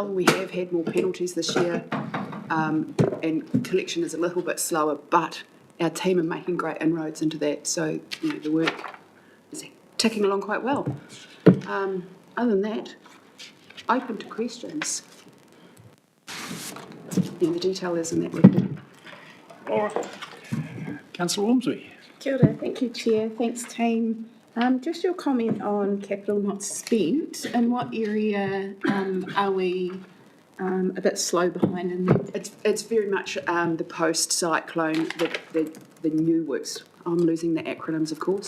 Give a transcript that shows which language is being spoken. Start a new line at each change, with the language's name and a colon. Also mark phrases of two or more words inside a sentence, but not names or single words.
English: We have had more penalties this year, and collection is a little bit slower, but our team are making great inroads into that. So, the work is ticking along quite well. Other than that, open to questions. The detail is in that report. All right. Councillor Ormsby.
Māori: Kia ora,
English: thank you, Chair. Thanks, team. Just your comment on capital not spent. In what area are we a bit slow behind in that? It's very much the post-cyclone, the new works. I'm losing the acronyms, of course.